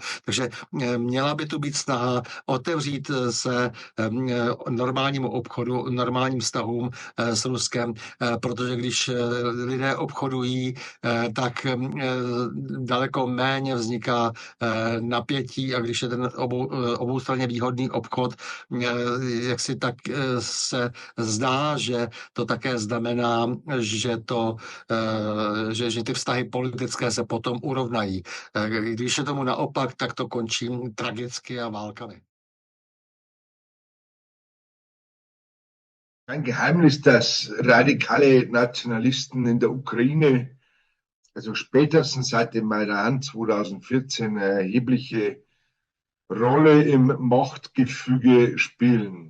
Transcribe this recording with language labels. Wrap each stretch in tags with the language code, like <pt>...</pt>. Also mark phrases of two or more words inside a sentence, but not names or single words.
<cs>Takže měla by tu být snaha otevřít se normálnímu obchodu, normálním vztahům s Ruskem, protože když lidé obchodují, tak daleko méně vzniká napětí a když je ten oboustranně výhodný obchod, jak si tak se zdá, že to také znamená, že ty vztahy politické se potom urovnají. Když je tomu naopak, tak to končí tragicky a válkami.</cs> <de>Kein Geheimnis, dass radikale Nationalisten in der Ukraine, also spätestens seit dem Maidan 2014, eine erhebliche Rolle im Machtgefüge spielen.</de>